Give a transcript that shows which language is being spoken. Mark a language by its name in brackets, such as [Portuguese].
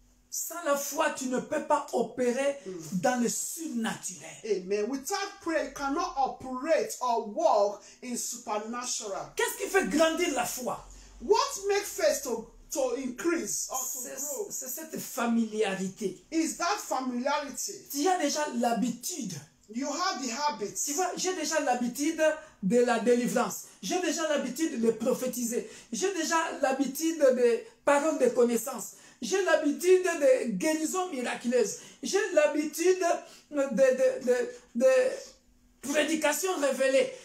[French] Sans la foi, tu ne peux pas opérer dans le surnaturel. Amen. [English] Without prayer, you cannot operate or walk in supernatural. [French] Qu'est-ce qui fait grandir la foi? [English] What makes faith to increase or to grow? [French] C'est cette familiarité. [English] Is that familiarity. [French] Tu as déjà l'habitude. [English] You have the habits. [French] Tu vois, j'ai déjà l'habitude de la délivrance. J'ai déjà l'habitude de prophétiser. J'ai déjà l'habitude de paroles de connaissance. J'ai l'habitude de guérison miraculeuse. J'ai l'habitude de prédication révélée.